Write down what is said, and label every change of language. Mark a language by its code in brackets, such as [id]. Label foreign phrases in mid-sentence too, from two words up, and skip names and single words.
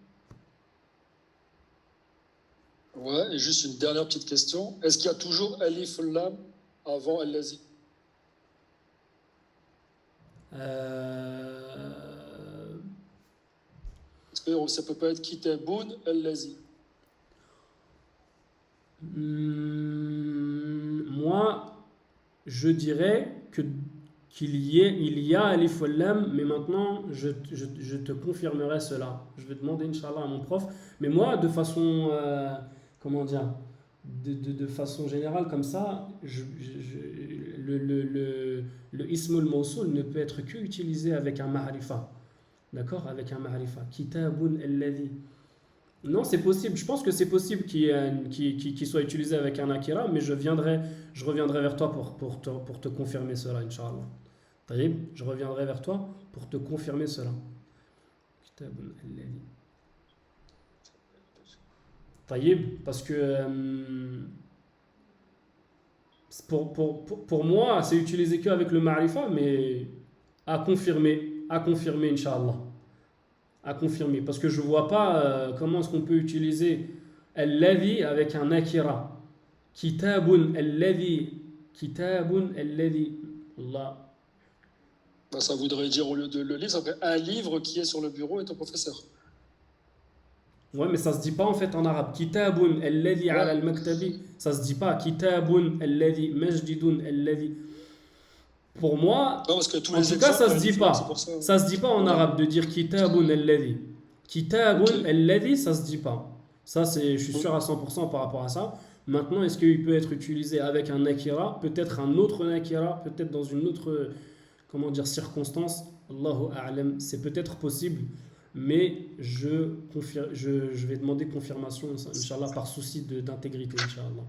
[fr] Ouais, et juste une dernière petite question. Est-ce qu'il y a toujours [ar] ألف لام [fr] avant al-lazi? Est-ce que ça peut pas être [ar] كتاب الذي? [fr] Moi, je dirais qu'il y a [ar] ألف واللام, [fr] mais maintenant, je te confirmerai cela. Je vais demander, Inch'Allah, à mon prof. Mais moi, de façon, comment dire, de façon générale, comme ça, le [ar] اسم الموصول [fr] ne peut être qu'utilisé avec un ma'rifa. D'accord? Avec un ma'rifa. [ar] كتاب الذي. [fr] Non, c'est possible. Je pense que c'est possible qu'il soit utilisé avec un akira, mais je reviendrai vers toi pour te confirmer cela, Inch'Allah. Taïb, je reviendrai vers toi pour te confirmer cela. Taïb, parce que pour moi, c'est utilisé qu'avec le ma'rifa, mais à confirmer, Inch'Allah. À confirmer, parce que je ne vois pas comment est-ce qu'on peut utiliser alladhi avec un akira. [ar] كتاب الذي. الله. [fr] Ben, ça voudrait dire, au lieu de le livre, ça ferait un livre qui est sur le bureau et ton professeur. Ouais, mais ça se dit pas en fait en arabe. [ar] كتاب الذي على المكتب. [fr] Ça se dit pas. [ar] كتاب الذي مجديد الذي. [fr] Pour moi, Non, parce que tous en les tout cas, ça se exemples, dit c'est pas. pour ça. Ça se dit pas en arabe de dire [ar] كتاب الذي. [fr] Kitabun Ok. alladhi, ça se dit pas. Ça, je suis sûr à 100% par rapport à ça. Maintenant, est-ce qu'il peut être utilisé avec un nakira, peut-être un autre nakira, peut-être dans une autre, comment dire, circonstance? [ar] الله أعلم, [fr] c'est peut-être possible, mais je vais demander confirmation, Inch'Allah, par souci d'intégrité, Inch'Allah.